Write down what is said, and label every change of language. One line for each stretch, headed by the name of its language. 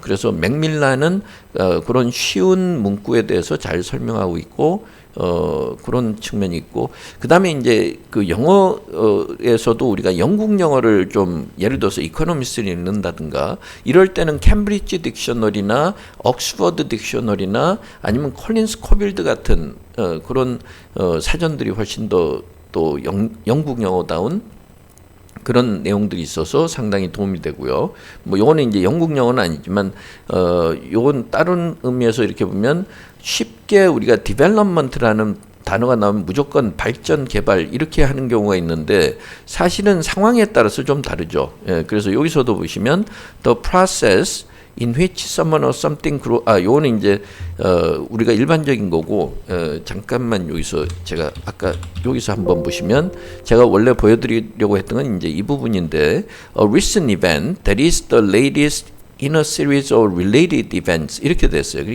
Korean: 그래서 맥밀란은 그런 쉬운 문구에 대해서 잘 설명하고 있고 그런 측면이 있고 그 다음에 이제 그 영어에서도 우리가 영국 영어를 좀 예를 들어서 이코노미스를 읽는다든가 이럴 때는 캠브리지 딕셔너리나 옥스퍼드 딕셔너리나 아니면 콜린스 코빌드 같은 그런 사전들이 훨씬 더 또 영국 영어다운 그런 내용들이 있어서 상당히 도움이 되고요. 뭐 요거는 이제 영국 영어는 아니지만 요건 다른 의미에서 이렇게 보면 쉽게 우리가 development라는 단어가 나오면 무조건 발전, 개발 이렇게 하는 경우가 있는데 사실은 상황에 따라서 좀 다르죠.
English: 예, 그래서 여기서도 보시면 the process in which someone or something grow.
Korean: 요거는 이제 우리가 일반적인 거고 잠깐만 여기서 제가 아까 여기서 한번 보시면 제가 원래 보여드리려고 했던 건 이제 이 부분인데
English: a recent event that is the latest in a series of related events
Korean: 이렇게 됐어요.